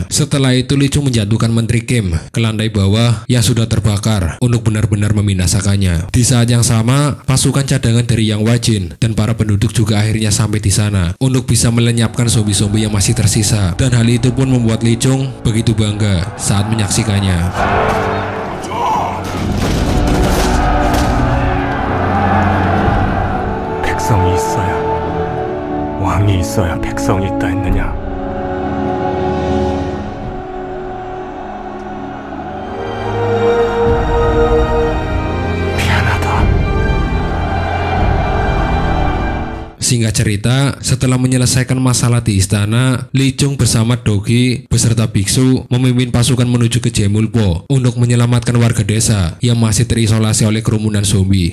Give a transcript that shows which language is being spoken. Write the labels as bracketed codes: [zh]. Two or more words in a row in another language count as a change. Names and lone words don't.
[id] Setelah itu Lee Chung menjatuhkan Menteri Kim ke lantai bawah yang sudah terbakar untuk benar-benar membinasakannya. Di saat yang sama, pasukan cadangan dari Yang Wajin dan para penduduk juga akhirnya sampai di sana untuk bisa melenyapkan zombie-zombie yang masih tersisa. Dan hal itu pun membuat Lee Chung begitu bangga saat menyaksikannya. [ko] 백성이 있어야 왕이 있어야 백성이 있다 했느냐? [id] Singkat cerita, setelah menyelesaikan masalah di istana, Lee Chung bersama Dogi beserta biksu memimpin pasukan menuju ke Jaemulpo untuk menyelamatkan warga desa yang masih terisolasi oleh kerumunan zombie.